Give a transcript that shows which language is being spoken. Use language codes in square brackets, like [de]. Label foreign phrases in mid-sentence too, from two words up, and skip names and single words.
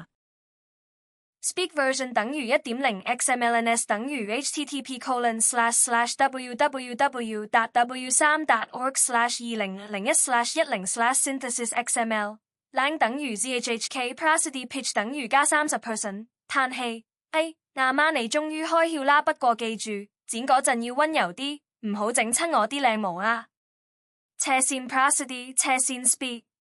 [en] Speak version [yue] 等於 1.0 XMLNS 等於 http://www.w3.org/2001/10/synthesis.xml lang 等於 zhhk [en] prosody pitch [yue] 等於加 30%。嘆氣，阿媽你終於開竅啦，不過記住剪嗰陣要溫柔啲，唔好整親我啲靚毛啊。斜線 prosody 斜線 speak。